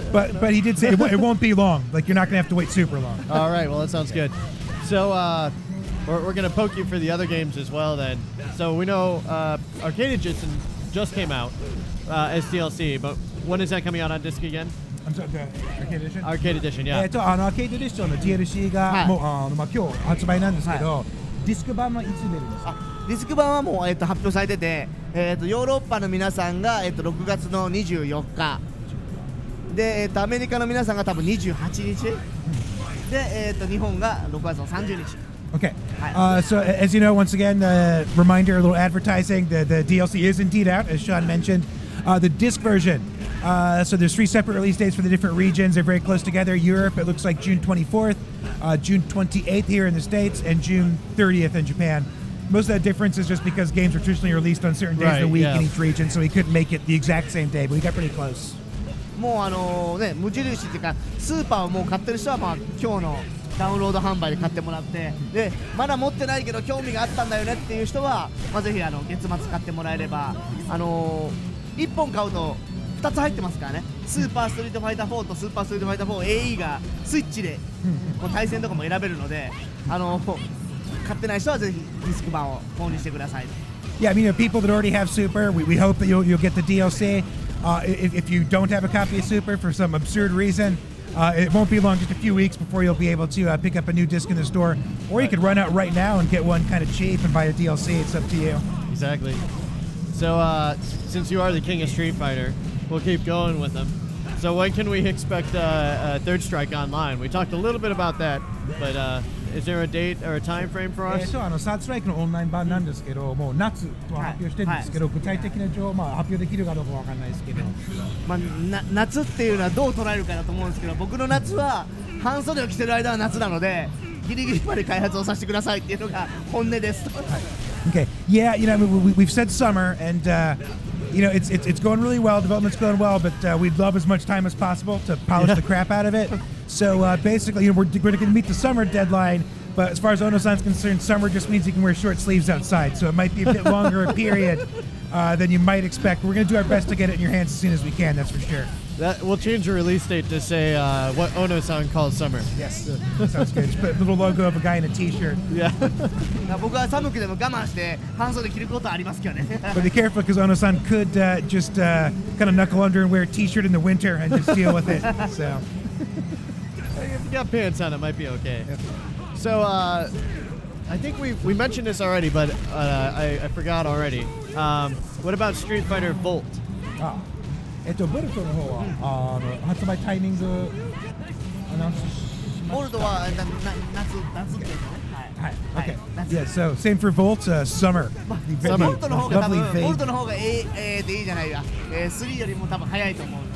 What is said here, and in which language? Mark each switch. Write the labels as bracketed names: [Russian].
[English] But he did say it won't be long. Like, you're not going to have to wait super long. All right, well, that sounds good. So, we're going to poke you for the other games as well then. So, we know Arcade Edition just came out as DLC, but when is that coming out on disc again? I'm sorry, the Arcade Edition? Arcade Edition, yeah. [Japanese] アーケードエディションの DLC がもう今日発売なんですけど、ディスク版はいつ出るんですか？ディスク版はもう、発表されてて、ヨーロッパの皆さんが、6月の24日で、アメリカの皆さんが多分28日で、日本が6月の30日 [English] Okay. So as you know, once again, reminder, a little advertising. The DLC is indeed out, as Sean mentioned. The disc version. So there's 3 separate release dates for the different regions. They're very close together. Europe, it looks like June 24th, June 28th here in the States, and June 30th in Japan. Most of that difference is just because games are traditionally released on certain days of the week in each region, so we couldn't make it the exact same day, but we got pretty close. [Japanese] もう無印っていうかスーパーをもう買ってる人は今日のダウンロード販売で買ってもらってでまだ持ってないけど興味があったんだよねっていう人は、ぜひ月末買ってもらえれば1本買うと2つ入ってますからねスーパーストリートファイター4とスーパーストリートファイター 4AE がスイッチでこう対戦とかも選べるので買ってない人はぜひディスク版を購入してください。 [English] Yeah, I mean, people that already have Super, we hope that you'll get the DLC. If you don't have a copy of Super for some absurd reason, it won't be long, just a few weeks before you'll be able to pick up a new disc in the store. Or you could run out right now and get one kind of cheap and buy a DLC. It's up to you. Exactly. So, since you are the king of Street Fighter, we'll keep going with them. So when can we expect Third Strike Online? We talked a little bit about that, but is there a date or a time frame for us? [Japanese] サードストライクのオンライン版なんですけど、もう夏とは発表してるんですけど、具体的な情報発表できるかどうかわかんないですけど、夏っていうのはどう捉えるかだと思うんですけど、僕の夏は半袖を着てる間は夏なので、ギリギリまで開発をさせてくださいっていうのが本音です。 [English] Okay, yeah, we've said summer, and it's going really well. Development's going well, but we'd love as much time as possible to polish the crap out of it. So basically, we're going to meet the summer deadline. But as far as Ono-san's concerned, summer just means you can wear short sleeves outside. So it might be a bit longer a period than you might expect. We're going to do our best to get it in your hands as soon as we can, that's for sure. We'll change the release date to say what Ono-san calls summer. Yes, sounds good. Just put a little logo of a guy in a t-shirt. Yeah. [Japanese] 僕は寒くても我慢して半袖着ることはありますけどね。 [English] But be careful because Ono-san could just kind of knuckle under and wear a t-shirt in the winter and just deal with it. So If you got pants on, it might be okay. So I think we mentioned this already, but I forgot already. What about Street Fighter Volt? [Japanese] ボルトの方は発売タイミングアナウンスしました。ボルトは夏っていうのね。はい。 [English] Okay. Yeah. So same for Volt. Summer. [Japanese] ボルトの方が多 [English] Lovely [Japanese] 分ボル [English] vague. [Japanese] トの方がいいじゃないわ。3よりも多分早いと思う。